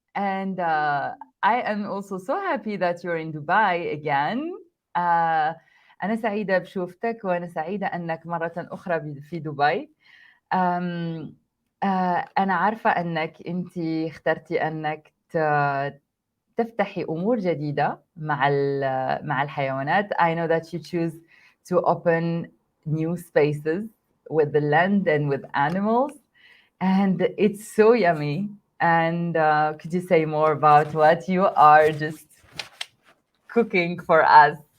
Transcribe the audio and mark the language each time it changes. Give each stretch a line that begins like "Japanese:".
English: And I am also so happy that you're in Dubai again.
Arabic: أنا سعيدة بشوفتك وأنا سعيدة أنك مرة أخرى في دبي. أنا عارفة أنك أنت اخترتي أنك تفتحي أمور جديدة مع الحيوانات.
English: I know that you choose to open new spaces with the land and with animals. And it's so yummy. And could you say more about what you are just cooking for us?